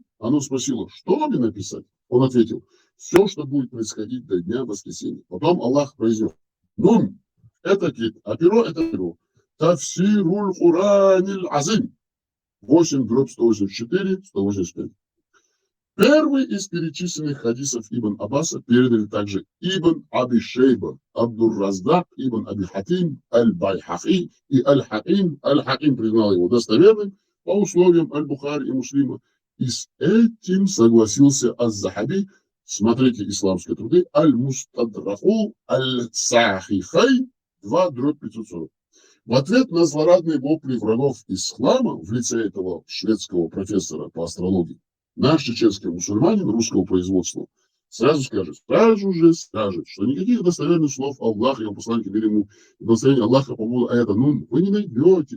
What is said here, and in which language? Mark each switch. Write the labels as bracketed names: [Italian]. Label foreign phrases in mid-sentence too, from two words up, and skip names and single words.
[Russian] Оно спросило, что мне написать? Он ответил, все, что будет происходить до дня воскресенья. Потом Аллах произнес, Нун, это кит, а перо это перо. Тафсируль Хураниль Азим. 8/184, 185. Первый из перечисленных хадисов Ибн Аббаса передали также Ибн Аби Шейба, Абдур-Раздак, Ибн Аби Хатим, Аль-Байхафи и Аль-Хаким. Аль-Хаким признал его достоверным по условиям Аль-Бухари и Муслима. И с этим согласился Аз-Захаби. Смотрите исламские труды. Аль-Мустадраху, Аль-Сахихай, 2/540. В ответ на злорадные вопли врагов ислама в лице этого шведского профессора по астрологии, наш чеченский мусульманин русского производства сразу же скажет, что никаких достоверных слов Аллаха и его посланника мир ему и благословения Аллаха по поводу аята Нун вы не найдете.